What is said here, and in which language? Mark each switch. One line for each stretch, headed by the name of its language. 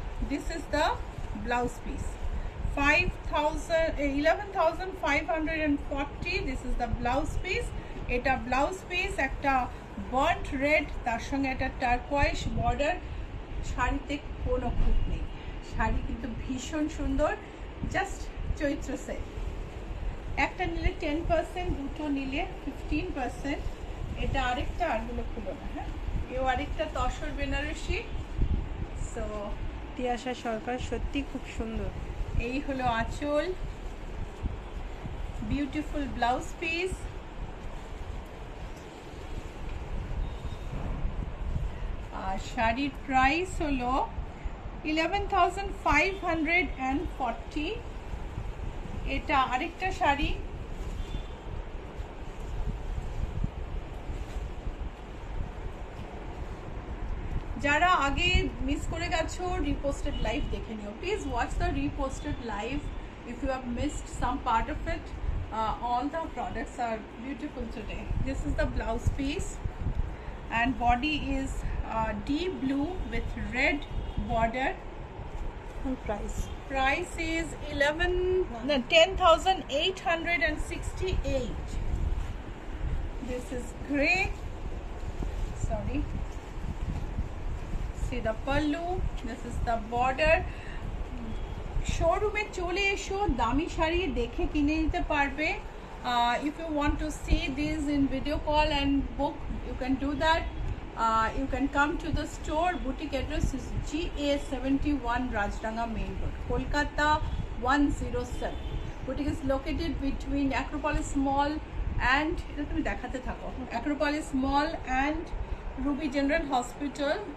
English: This is the blouse piece, 11,540। This is the blouse piece।
Bangla: এটা blouse piece, একটা burnt red, তার সঙ্গে একটা টার্কোয়াইশ বর্ডার। শাড়িতে কোনো খুঁত নেই, শাড়ি কিন্তু ভীষণ সুন্দর। জাস্ট চৈত্র সেল, একটা নিলে 10%, দুটো নিলে 15%। এটা আরেকটা, আরগুলো খুলো না। হ্যাঁ, এও আরেকটা তসর বেনারসি। সো তিয়াশা সরকার সত্যি খুব সুন্দর। এই হলো আঁচল, বিউটিফুল ব্লাউজ পিস। আর শাড়ির প্রাইস হলো 11,540। এটা আরেকটা শাড়ি। যারা আগে মিস করে গেছো, রিপোস্টেড লাইভ দেখে নিও please.
English: Watch the reposted live if you have missed some part of it. All the products are beautiful today. This is the blouse piece, and body is deep blue with red border. And Price is 10,868. This is grey. Sorry. See the pallu. This is the border.
Bangla: শোরুমে চলে এসো, দামি শাড়ি দেখে কিনে নিতে পারবে।
English: If you want to see these in video call and book, you can do that. You can come to the store. Boutique address is GA71 Rajranga Main Road, Kolkata 107. Boutique is located between Acropolis Mall and Acropolis Mall and Ruby General Hospital.